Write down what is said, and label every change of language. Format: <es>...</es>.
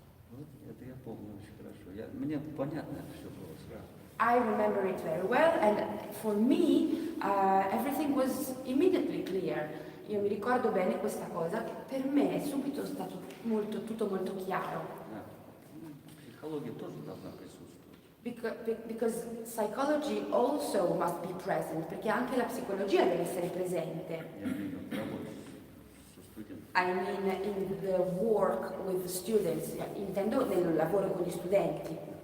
<ru>Вот это я помню очень хорошо. Мне понятно это все было сразу.</ru> <en>I remember it very well, and for me everything was immediately clear.</en> <it>Io mi ricordo bene questa cosa, che per me è subito stato tutto molto chiaro.</it> <ru>Психология тоже должна присутствовать.</ru> <en>Because psychology also must be present,</en> <it>perché anche la psicologia deve essere presente.</it> <ru>Я имею в виду работу со студентами.</ru> <en>I mean in the work with the students,</en> <it>intendo nel lavoro con gli studenti.</it>